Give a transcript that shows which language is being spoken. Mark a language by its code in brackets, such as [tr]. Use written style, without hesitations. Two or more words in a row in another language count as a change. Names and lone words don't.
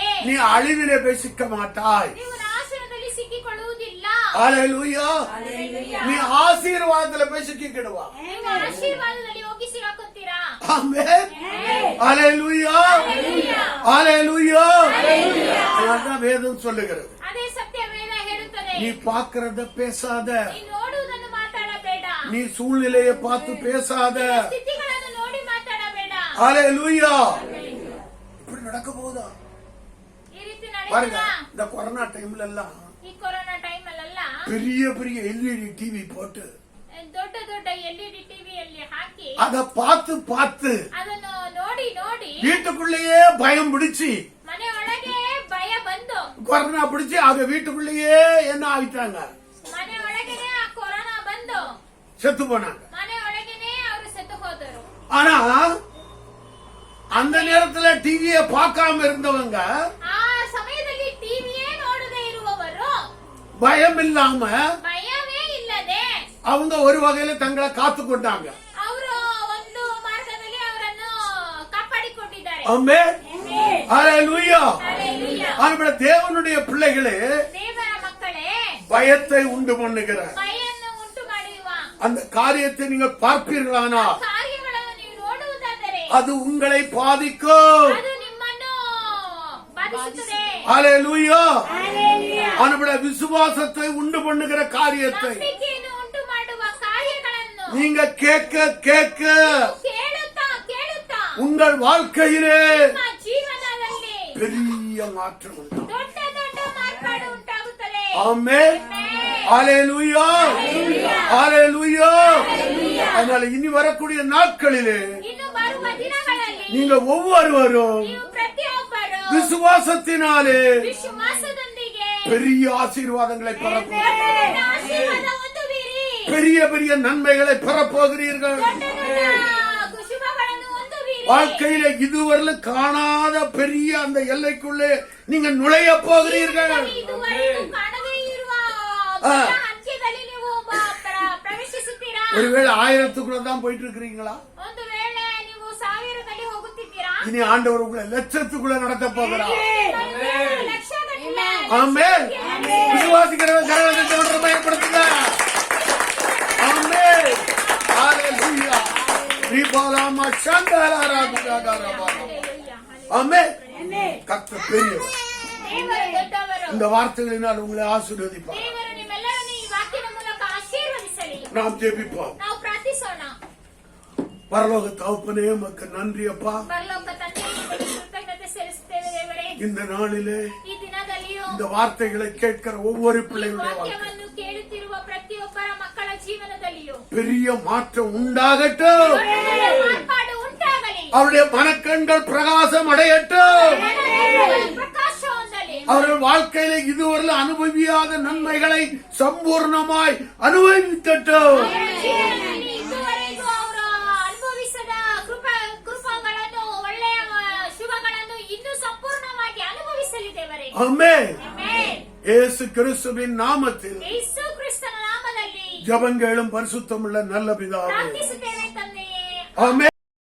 [ta] நீ அழிவிலே போய் சிக்க மாட்டாய். [kn] ನೀವು ನಾಶನದಲ್ಲಿ ಸಿಕ್ಕಿಕೊಳ್ಳುವುದಿಲ್ಲ. [ta] ஹல்லேலூயா. நீ ஆசீர்வாதத்துல போய் சிக்கிக்கிடுவா. [kn] ನೀವು ಆಶೀರ್ವಾದದಲ್ಲಿ ಹೋಗಿ ಸಿಗಾಕೊಂತೀರಾ. [ta] ஆமென். ஹல்லேலூயா. ஹல்லேலூயா. அதான் வேதம் சொல்லுகிறது. [kn] ಅದೇ ಸತ್ಯ ವೇದ ಹೇಳುತ್ತದೆ. [ta] நீ பார்க்கறத பேசாத, [kn] ನೀ ನೋಡುವುದನ್ನು ಮಾತಾಡಬೇಡ. [ta] நீ சூழ்நிலையை பார்த்து பேசாத. [kn] ಸ್ಥಿತಿಗಳನ್ನು ನೋಡಿ ಮಾತಾಡಬೇಡ. [ta] ஹல்லேலூயா. இப்படி நடக்க போகுதா? [kn] ಈ ರೀತಿ [ta] பாருங்க, [kn] ನಡೆಯುತ್ತಾ? [ta] இந்த கொரோனா டைம்ல எல்லாம் [kn] ಈ ಕೊರೋನಾ ಟೈಮ್ ಅಲ್ಲೆಲ್ಲ [ta] பெரிய பெரிய எல்இடி டிவி போட்டு [kn] ದೊಡ್ಡ ದೊಡ್ಡ ಎಲ್ಇಡಿ ಟಿವಿಯಲ್ಲಿ ಹಾಕಿ [ta] அத பார்த்து பார்த்து [kn] ಅದನ್ನು ನೋಡಿ ನೋಡಿ [ta] வீட்டுக்குள்ளேயே பயம் பிடிச்சி [kn] ಮನೆ ಒಳಗೆ ಭಯ ಬಂದು [ta] கொரோனா பிடிச்சி அத வீட்டுக்குள்ளேயே என்ன ஆயிட்டாங்க, [kn] ಮನೆ ಒಳಗೆನೆ ಆ ಕೊರೋನಾ ಬಂದು [ta] செத்து போனாங்க. [kn] ಮನೆ ಒಳಗೆನೆ ಅವರು ಸತ್ತು ಹೋದರು. [ta] ஆனா அந்த நேரத்துல டிவியை பார்க்காம இருந்தவங்க [kn] ಆ ಸಮಯದಲ್ಲಿ ಟಿವಿಯೇ ನೋಡದೆ ಇರುವವರು [ta] பயம் இல்லாம [kn] ಭಯವೇ ಇಲ್ಲದೆ [ta] அவங்க ஒரு வகையில தங்களை காத்து கொண்டாங்க. [kn] ಅವರು ಒಂದು ಮಾರ್ಗದಲ್ಲಿ ಅವರನ್ನು ಕಾಪಾಡಿಕೊಂಡಿದ್ದಾರೆ. [ta] ஆமென். ஹல்லேலூயா. [kn] ಹಲ್ಲೆಲೂಯಾ. [ta] ஆனா தேவனுடைய பிள்ளைகளே [kn] ದೇವರ ಮಕ್ಕಳೇ, [ta] பயத்தை உண்டு பண்ணுகிற [kn] ಭಯನ್ನು ಉಂಟು ಮಾಡುವ [ta] அந்த காரியத்தை நீங்கள் பார்ப்பீர்களானா [kn] ಕಾರ್ಯಗಳನ್ನು ನೀವು ನೋಡುವುದಾದರೆ [ta] அது உங்களை பாதிக்கும். [kn] ಅದು ನಿಮ್ಮನ್ನು ಬಾಧಿಸುತ್ತದೆ. [ta] ஹல்லேலூயா. [kn] ಹಲ್ಲೆಲೂಯಾ. [ta] ஆனா விசுவாசத்தை உண்டு பண்ணுகிற காரியத்தை [kn] ನಂಬಿಕೆಯನ್ನು ಉಂಟು ಮಾಡುವ ಕಾರ್ಯಗಳನ್ನು [ta] நீங்க கேட்க கேட்க [kn] ಕೇಳುತ್ತಾ ಕೇಳುತ್ತಾ [ta] உங்கள் வாழ்க்கையிலே [kn] ನಿಮ್ಮ ಜೀವನದಲ್ಲಿ [ta] பெரிய மாற்றம் உண்டாகும். [kn] ದೊಡ್ಡ ದೊಡ್ಡ ಮಾರ್ಪಾಡು ಉಂಟಾಗುತ್ತದೆ. [ta] ஆமென். ஹல்லேலூயா. ஹல்லேலூயா. அதனால இனி வரக்கூடிய நாட்களிலே [kn] ಇನ್ನು ಬರುವ ದಿನಗಳಲ್ಲಿ [ta] நீங்க ஒவ்வொருவரும் [kn] ನೀವು ಪ್ರತಿಯೊಬ್ಬರು [ta] விசுவாசத்தினாலே [kn] ವಿಶ್ವಾಸದೊಂದಿಗೆ [ta] பெரிய ஆசீர்வாதங்களை பெறப்போகிறீர்கள். [kn] ದೊಡ್ಡ ದೊಡ್ಡ ಆಶೀರ್ವಾದ ಹೊಂದುವಿರಿ. [ta] பெரிய பெரிய நன்மைகளை பெறப்போகிறீர்கள். [kn] ದೊಡ್ಡ ದೊಡ್ಡ ಶುಭಗಳನ್ನು ಹೊಂದುವಿರಿ. [ta] வாழ்க்கையில இதுவரை காணாத பெரிய அந்த எல்லைக்குள்ளே நீங்க நுழைய போகிறீர்கள். [kn] ಇದುವರೆಗೂ ಕಾಣದೇ ಇರುವ ದೊಡ್ಡ ಹಂಚಿನಲ್ಲಿ ನೀವು ಪ್ರವೇಶಿಸುತ್ತೀರಾ. [ta] ஒருவேளை 1000க்குள்ள தான் போயிட்டு இருக்கிறீங்களா? [kn] ಒಂದು ವೇಳೆ ನೀವು 1000ದಲ್ಲಿ ಹೋಗುತ್ತಿದ್ದೀರಾ. [ta] இனி ஆண்டவர் உங்களை லட்சத்துக்குள்ள நடத்த போகிறார். [kn] ಲಕ್ಷಗಟ್ಟಲೆ [ta] ஆமென். விசுவாசிக்கிறவங்க கரங்களை தட்டி பயன்படுத்துங்க. ஆமென். ஹல்லேலூயா. ரிபாலாமா சந்தலாரா குடாகாரபா. [kn] ಹಲ್ಲೆಲೂಯಾ. [ta] ஆமென். கர்த்தர் பெரியவர். [kn] ದೇವರು ದೊಡ್ಡವರು. [ta] இந்த வார்த்தைகளினால் உங்களை ஆசீர்வதிப்பார். [kn] ದೇವರು ನಿಮ್ಮೆಲ್ಲರನ್ನು ಈ ವಾಕ್ಯದ ಮೂಲಕ ಆಶೀರ್ವದಿಸಲಿ. [ta] நாம் ஜெபிப்போம். [kn] ನಾವು ಪ್ರಾರ್ಥಿಸೋಣ. [ta] பரலோக தகப்பனே உமக்கு நன்றி அப்பா. [kn] ಪರಲೋಕ ತಂದೆಯೇ, ನಿಮಗೆ ಕೃತಜ್ಞತೆ ಸಲ್ಲಿಸುತ್ತೇವೆ ದೇವರೇ. [ta] இந்த நாளிலே [kn] ಈ ದಿನದಲ್ಲಿಯೂ [ta] இந்த வார்த்தைகளை கேட்கிற ஒவ்வொரு [kn] ಈ [ta] பிள்ளைகளுடைய வாழ்க்கை [kn] ವಾಕ್ಯವನ್ನು ಕೇಳುತ್ತಿರುವ ಪ್ರತಿಯೊಬ್ಬರ ಮಕ್ಕಳ ಜೀವನದಲ್ಲಿಯೂ [ta] பெரிய மாற்றம் உண்டாகட்டும். [kn] ಮಾರ್ಪಾಡು ಉಂಟಾಗಲಿ. [ta] அவருடைய மனக்கண்கள் பிரகாசம் அடையட்டும். [kn] ಪ್ರಕಾಶ ಹೊಂದಲಿ. [ta] அவர்கள் வாழ்க்கையில இதுவரை அனுபவியாத நன்மைகளை சம்பூர்ணமாய் அனுபவிக்கட்டும். [kn] ಅವರ ಜೀವನದಲ್ಲಿ ಇದುವರೆಗೂ ಅವರು ಅನುಭವಿಸದ ಕೃಪಗಳನ್ನು, ಒಳ್ಳೆಯ ಶುಭಗಳನ್ನು ಇನ್ನೂ ಸಂಪೂರ್ಣವಾಗಿ ಅನುಭವಿಸಲಿ ದೇವರೇ. [ta] ஆமென். [kn] ಆಮೆನ್. [ta] இயேசு கிறிஸ்துவின் நாமத்தில் [kn] ಯೇಸು ಕ್ರಿಸ್ತನ ನಾಮದಲ್ಲಿ [ta] ஜெபங்களும் பரிசுத்தமுள்ள நல்ல பிதாவே. [kn] ಪ್ರಾರ್ಥಿಸುತ್ತೇವೆ ತಂದೆಯೇ. [ta] ஆமென்.